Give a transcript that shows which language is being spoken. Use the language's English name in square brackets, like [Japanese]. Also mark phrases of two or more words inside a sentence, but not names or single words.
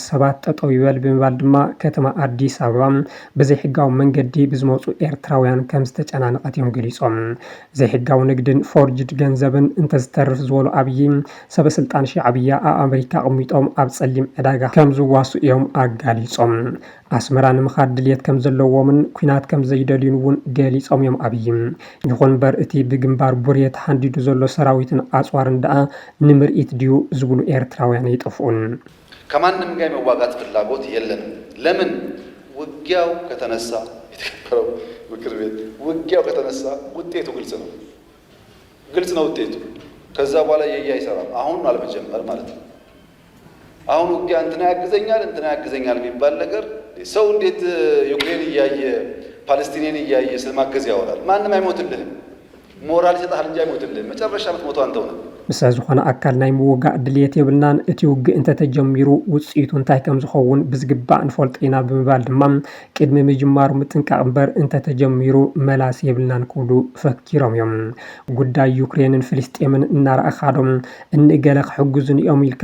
[Tigrinya] ሰባት ጠጠው ይበል ብምባል ድማ ከተማ ኣዲስ ኣበባ ብዘይሕጋዊ መንገዲ ዝመፁ ኤርትራውያን ከም ዝተጨናነቐት እዮም ገሊፆም ዘይሕጋዊ ንግድን ፎርጅድ ገንዘብን እንተዝተርፍ ዝበሉ ኣብይ ሰበስልጣን ሻዕብያ ኣብ ኣሜሪካ ቅሚጦም ኣብ ፀሊም ዕዳጋ ከም ዝዋሱ እዮም ኣጋሊፆም ኣስመራ ንምኻድ ድልየት ከም ዘለዎምን ኩናት ከም ዘይደልዩን እውን ገሊፆም እዮም ኣብይ ይኹን እምበር እቲ ብግንባር ቡርየ ተሓንዲዱ ዘሎ ሰራዊትን ኣፅዋርን ደኣ ንምርኢት ድዩ ዝብሉ ኤርትራውያን ይጥፍኡን [Amharic] ከማንም ጋር መዋጋት ፍላጎት የለንም ለምን ውጊያው ከተነሳ የተከበረው ምክር ቤት ውጊያው ከተነሳ ውጤቱ ግልጽ ነው ውጤቱ ከዛ በኋላ የያ ይሰራል አሁን አልመጀመር ማለት ነው አሁን ውጊያ እንትና ያግዘኛል የሚባል ነገር ሰው እንዴት ዩክሬን እያየ ፓለስቲኒን እያየ ስለማገዝ ያወራል ማንም አይሞትልህም ሞራል ይሰጣል እንጂ አይሞትልህም መጨረሻ ምትሞተው አንተው ነው [Tigrinya] ምስ ዝኾነ ኣካል ናይ ምውጋእ ድልየት የብልናን እቲ ውግእ እንተተጀሚሩ ውፅኢቱ እንታይ ከም ዝኸውን ብዝግባእ ንፈልጦ ኢና ብምባል ድማ ቅድሚ ምጅማሩ ምጥንቃቕ እምበር እንተተጀሚሩ መላስ የብልናን ክብሉ ፈኪሮም እዮም ጉዳይ ዩክሬንን ፍልስጤምን እናረኣኻዶም እንገለ ክሕግዙን እዮም ኢልካ